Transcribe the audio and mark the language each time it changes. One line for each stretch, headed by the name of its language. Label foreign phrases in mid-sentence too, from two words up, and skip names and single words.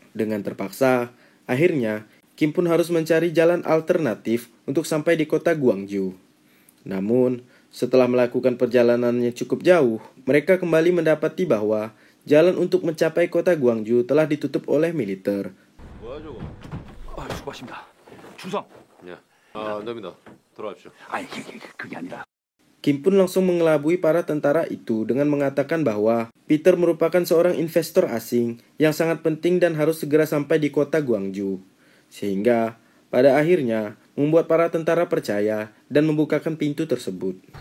Indonesian: Dengan terpaksa, akhirnya Kim pun harus mencari jalan alternatif untuk sampai di kota Gwangju. Namun, setelah melakukan perjalanannya cukup jauh, mereka kembali mendapati bahwa jalan untuk mencapai kota Gwangju telah ditutup oleh militer.
Korean: 수고하십니다. 충성. 됩니다. 돌아가십시오. 아니, 그게 아니라.
Indonesian: Kim pun langsung mengelabui para tentara itu dengan mengatakan bahwa Peter merupakan seorang investor asing yang sangat penting dan harus segera sampai di kota Gwangju. Sehingga pada akhirnya membuat para tentara percaya dan membukakan pintu tersebut.